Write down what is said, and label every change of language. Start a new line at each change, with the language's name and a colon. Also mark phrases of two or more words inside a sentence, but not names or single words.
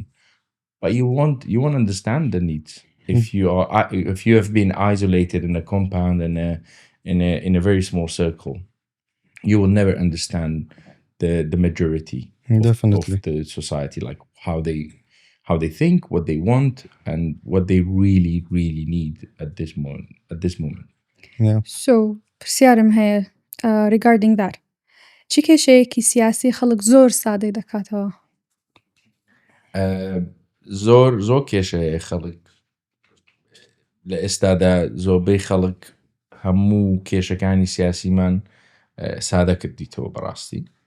English: But you want to understand the needs. If you have been isolated in a compound in a very small circle, you will never understand the majority Definitely. of the society, like how they think, what they want, and what they really need at this moment. Yeah. So
Central Kurdish: پرسیارم هەیە
English: regarding that.
Central Kurdish: چی کێشەیەکی سیاسی خەڵک زۆر سادەی دەکاتەوە؟ زۆر کێشەیە خەڵک لە ئێستادا زۆربەی خەڵک هەموو کێشەکانی سیاسیمان سادە کردیتەوە بەڕاستی.